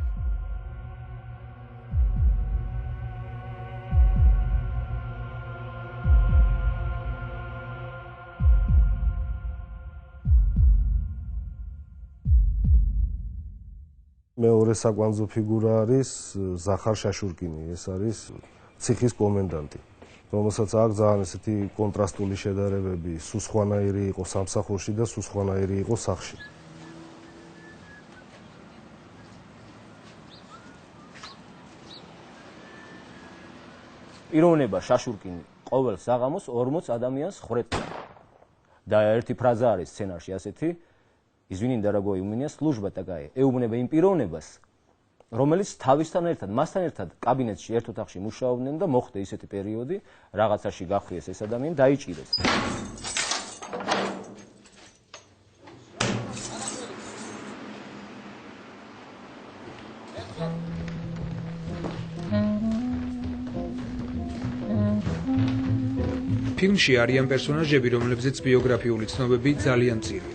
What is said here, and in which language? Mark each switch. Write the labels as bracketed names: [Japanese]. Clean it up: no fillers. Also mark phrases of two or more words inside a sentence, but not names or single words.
[Georgian] მეორე საკვანძო ფიგურა არის ზახარ შაშურკინი, ეს არის ციხის კომენდანტი, რომელსაც აქვს ძალიან ესეთი კონტრასტული შედარებები, სუსხვანაირი იყო სამსახურში და სუსხვანაირი იყო სახლში. პიროვნება შაშურკინი ყოველ საღამოს 40 ადამიანს ხრეტდა. და ერთი ფრაზა არის სცენარში ასეთი: [Russian] Извини, дорогой, у меня служба такая. [Georgian] ეუბნება იმ პიროვნებას, რომელიც თავისთან ერთად, მასთან ერთად კაბინეტში ერთ ოთახში მუშაობდნენ და მოხდა ისეთი პერიოდი, რაღაცაში გახვრიეს ეს ადამიანი, დაიჭირეს. ფილმში არიან პერსონაჟები, რომლებზეც ბიოგრაფიული ცნობები ძალიან მწირია.